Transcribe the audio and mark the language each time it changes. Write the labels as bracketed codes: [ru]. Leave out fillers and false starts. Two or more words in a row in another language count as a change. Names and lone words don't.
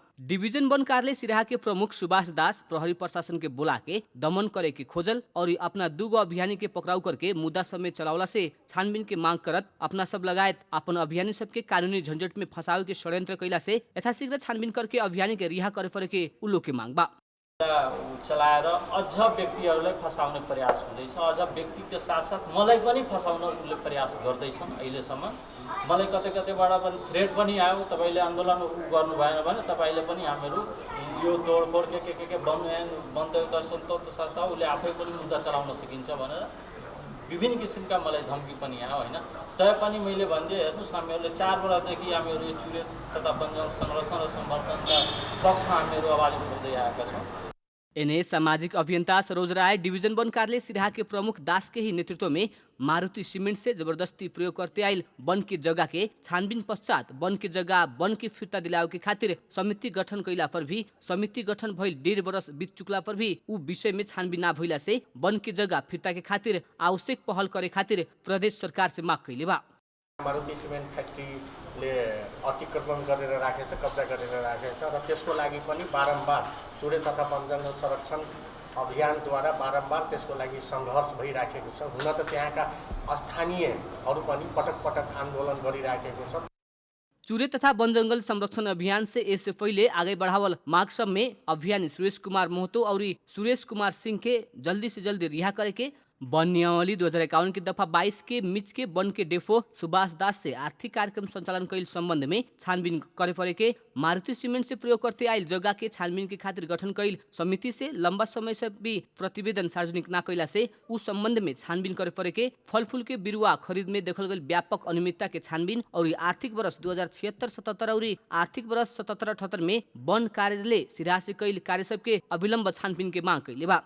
[bho] डिवीजन वन कार्यालय सिरहा के प्रमुख सुभाष दास प्रहरी प्रशासन के बोला के दमन करे के खोजल और अपना 2 अभियानी के पकड़ाउ करके मुद्दा समय चलावला से छानबीन के मांग करत अपना सब लगायत अपन अभियानी सबके कानूनी झंझट में फंसावे के षड्यंत्र कैला से यथाशीघ्र छानबीन करके अभियानी के रिहा करे परे के उल्लो के मांग बा। [ne] चलाएर अझ व्यक्तिहरूलाई फसाउने प्रयास हुँदैछ। अझ व्यक्तिको साथसाथ मलाई पनि फसाउन उनले प्रयास गर्दैछन्। अहिलेसम्म मलाई कतै कतैबाट पनि थ्रेट पनि आयो, तपाईँले आन्दोलन गर्नु भएन भने तपाईँले पनि हामीहरू यो तोडफोड के बन्द सन्तोष संस्था उसले आफै पनि मुद्दा चलाउन सकिन्छ भनेर विभिन्न किसिमका मलाई धम्की पनि आयो होइन। तैपनि मैले भनिदिएँ, हेर्नुहोस् हामीहरूले 4 वर्षदेखि हामीहरू यो चुरे तथा वनजङ्गल संरक्षण र संवर्धनका पक्षमा हामीहरू आवाज उठाउँदै आएका छौँ। [bho] एनए सामाजिक अभियंता सरोज राय डिवीजन वन कार्यालय सिरहा के प्रमुख दास के ही नेतृत्व में मारुति सीमेंट से जबरदस्ती प्रयोग करते आयल वन की जगह के छानबीन पश्चात वन की जगह वन की फिर्ता दिलावे के खातिर समिति गठन कैला पर भी समिति गठन भइल 1.5 वर्ष बीत चुकला पर भी उ विषय में छानबीन ना भइला से वन की जगह फिर्ता के खातिर आवश्यक पहल करे खातिर प्रदेश सरकार से माग कैले बा। [ne] मारुति सिमेन्ट फ्याक्ट्रीले अतिक्रमण गरेर राखेछ, कब्जा गरेर राखेछ र त्यसको लागि पनि बारम्बार चुरे तथा वनजङ्गल संरक्षण अभियानद्वारा बारम्बार त्यसको लागि सङ्घर्ष भइराखेको छ। हुन त त्यहाँका स्थानीयहरू पनि पटक पटक आन्दोलन गरिराखेको छ। [bho] चुरे तथा वन जंगल संरक्षण अभियान से इससे पहले आगे बढ़ावल मार्ग सब में अभियानी सुरेश कुमार महतो और सुरेश कुमार सिंह के जल्दी से जल्दी रिहा करे के वन नियमावली 2051 की दफा 22 के मिच के वन के डेफो सुभाष दास से आर्थिक कार्यक्रम संचालन कैल संबंध में छानबीन करे परे के मारुति सीमेंट से प्रयोग करते आयल जगह के छानबीन के खातिर गठन कैल समिति से लंबा समय से भी प्रतिवेदन सार्वजनिक न कैला से उस संबंध में छानबीन करे परे के फल फूल के बिरुआ खरीद में देखल गई व्यापक अनियमितता के छानबीन और आर्थिक वर्ष 2076-77 और आर्थिक वर्ष 77-78 में वन कार्यालय सिरहा से कैल कार्य सब के अविलंब छानबीन के मांग कैले बा।